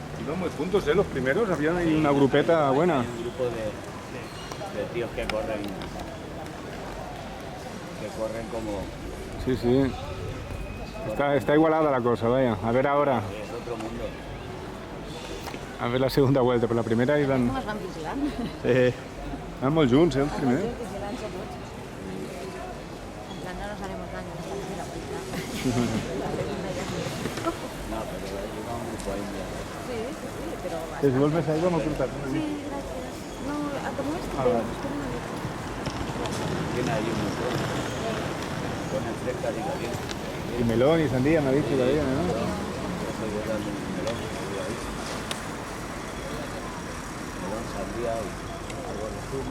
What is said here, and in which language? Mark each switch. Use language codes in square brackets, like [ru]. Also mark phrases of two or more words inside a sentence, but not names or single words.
[es] No, muy juntos, los primeros, había ahí una grupeta buena. Hay un grupo de tíos que corren como... Sí, sí. Está igualada la cosa, vaya. A ver ahora. Es otro mundo. A ver la segunda vuelta, [ca] però la primera hi van... Com es van vigilant? Van molt junts, el primer. Vigilant-se tots. [es] En plan, no nos haremos daño en esta primera vuelta. No, pero llega un grupo ahí. Sí, pero... [ca] Si vols més aigua, m'ho portat. [es] Sí, gracias. No, a tomar esto. vale. Tiene ahí un montón. Ponen frescas y calientes. Y melón y sandía, me ha dicho todavía, ¿no? Yo soy de darle un melón, ahí. Melón, sandía y algo de zumo.